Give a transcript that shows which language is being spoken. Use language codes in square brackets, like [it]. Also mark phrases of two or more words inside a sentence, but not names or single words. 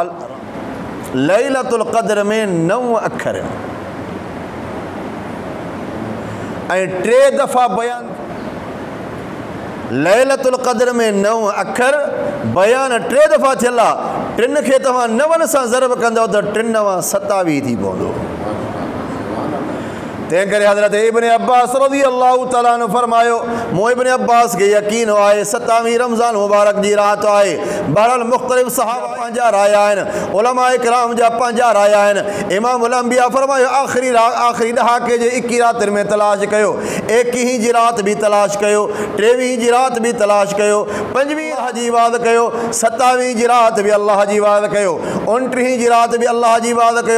[sd] लैलतुल क़द्र में 9 अखर आहिनि ऐं 3 दफ़ा बयान। लैलतुल क़द्र में 9 अखर बयान 3 दफ़ा थियल आहे। 3 खे तव्हां 9 सां ज़रब कंदव त 3 9 27 थी पवंदो। तंहिं करे हज़रत इब्न अब्बास [ar] رضي الله تعالى عنه [sd] फरमायो, मूं इब्न अब्बास खे यकीन आहे 27वीं रमज़ान मुबारक जी रात आहे। बहरहाल मुख़्तलिफ़ सहाबा पंहिंजा राया आहिनि, उलमा इकराम जा पंहिंजा राया आहिनि। इमाम उल अंबिया फरमायो आख़िरी ॾहाके जे 21 रातियुनि में तलाश कयो, 21 जी राति बि तलाश कयो, 23 जी राति बि तलाश कयो, 25 जी इबादत कयो, 27 जी राति बि अल्लाह जी इबादत कयो, 29 जी राति बि अल्लाह जी इबादत कयो।